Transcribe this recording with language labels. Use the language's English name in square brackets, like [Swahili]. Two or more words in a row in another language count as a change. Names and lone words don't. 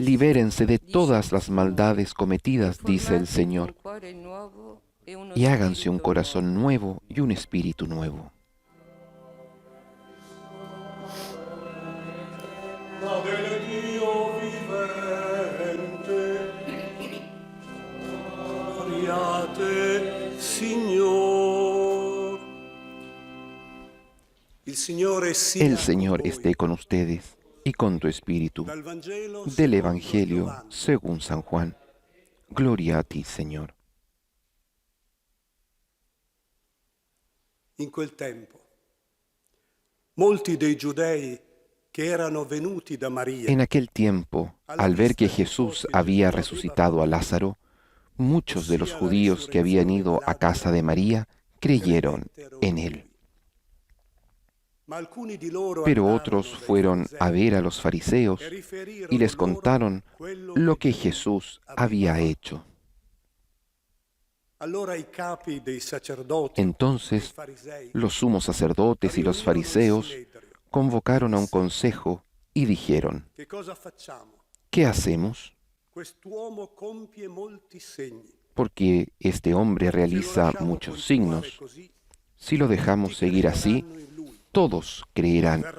[Spanish] Libérense de dice todas [Italian] il [Spanish] las [Italian] Signore, [Spanish] maldades cometidas, dice el [Italian] formatevi [Spanish] Señor, [Italian] un cuore nuovo e uno [Spanish] y háganse un [Italian] spirito [Spanish] corazón [Italian] nuovo. [Spanish] nuevo y un espíritu nuevo. [Italian] Ma del Dio vivente, gloriate, Signor. Il Signore sia [Spanish] El Señor [Italian] con voi. [Spanish] esté con ustedes y con tu espíritu. [Italian] Dal Vangelo [Spanish] Del [Italian] secondo [Spanish] Evangelio [Italian] Giovanni. [Spanish] según San Juan. Gloria a ti, Señor. [Italian] In quel tempo, molti dei giudei che erano venuti da Maria [Spanish] En aquel tiempo, al ver que Jesús había resucitado a Lázaro, muchos de los judíos que habían ido a casa de María creyeron en él. [Italian] ma alcuni di loro [Spanish] Pero [Italian] andarono [Spanish] otros [Italian] dai [Spanish] fueron a [Italian] farisei [Spanish] ver a los fariseos [Italian] e riferirono [Spanish] y les [Italian] loro [Spanish] contaron [Italian] quello [Spanish] lo que [Italian] Gesù [Spanish] Jesús [Italian] aveva [Spanish] había [Italian] fatto. [Spanish] hecho. [Italian] Allora i capi dei sacerdoti, [Spanish] Entonces [Italian] dei farisei, [Spanish] los sumos sacerdotes y los [Italian] riunirono il [Spanish] fariseos [Italian] Sinedrio. [Spanish] convocaron a un consejo y dijeron, [Italian] Che cosa facciamo? [Spanish] ¿qué hacemos? [Italian] Quest'uomo compie molti segni. [Spanish] Porque este hombre [Italian] Se lo [Spanish] realiza [Italian] lasciamo [Spanish] muchos [Italian] continuare [Spanish] signos. [Italian] così, [Spanish] Si lo dejamos [Italian] tutti [Spanish] seguir así, [Italian] crederanno in lui. [Spanish] todos creerán en